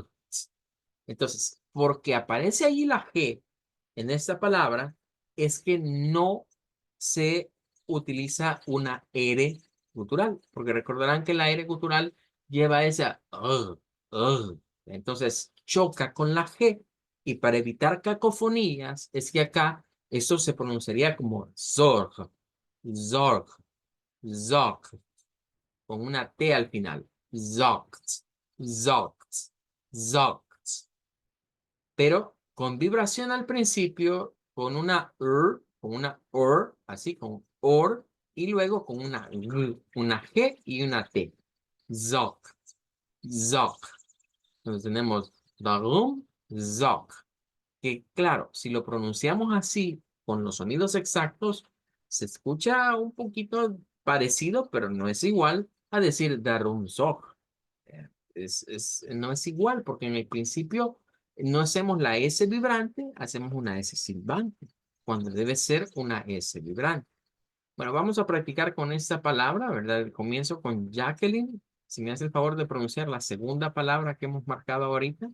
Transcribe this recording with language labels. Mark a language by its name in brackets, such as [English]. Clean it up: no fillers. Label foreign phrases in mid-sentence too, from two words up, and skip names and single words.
[Spanish] Entonces, porque aparece ahí la G en esta palabra, es que no se utiliza una R gutural, porque recordarán que la R gutural lleva esa entonces choca con la G y para evitar cacofonías es que acá esto se pronunciaría como [German] zorg, zorg, zog, [Spanish] con una T al final. [German] Zogt, zogt, zogt. [Spanish] Pero con vibración al principio, con una así con or, y luego con una G y una T. [German] Zog, zog. [Spanish] Entonces tenemos [German] darum, zog. [Spanish] Que claro, si lo pronunciamos así, con los sonidos exactos, se escucha un poquito parecido, pero no es igual a decir [German] darum zog. [Spanish] No es igual porque en el principio no hacemos la S vibrante, hacemos una S silbante, cuando debe ser una S vibrante. Bueno, vamos a practicar con esta palabra, ¿verdad? Comienzo con Jacqueline. Si me hace el favor de pronunciar la segunda palabra que hemos marcado ahorita.